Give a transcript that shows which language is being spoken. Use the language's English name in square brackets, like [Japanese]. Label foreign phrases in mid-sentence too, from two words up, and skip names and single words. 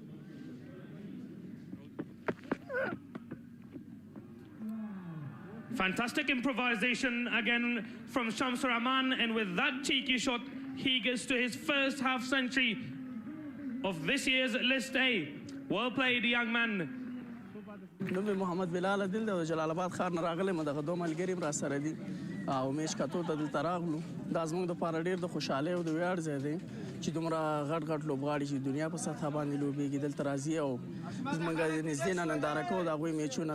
[English] Fantastic improvisation again from Shamsur Rahman, and with that cheeky shot, he gets to his first half century of this year's List A. Well played, young man. [Pashto] نوم مې محمد بلال عادل دی او جلال آباد ښار نه راغلی یم. دغه 2 ملګري هم راسره دي او میچ کتو ته دلته راغلو. دا زموږ دپاره ډېر د خوشحالۍ او د ویاړ ځای دی چې دومره غټ لوبغاړي چې دنیا په سطحه باندې لوبېږي دلته راځي او زموږ نږدې نه ننداره کوو د هغوی میچونه.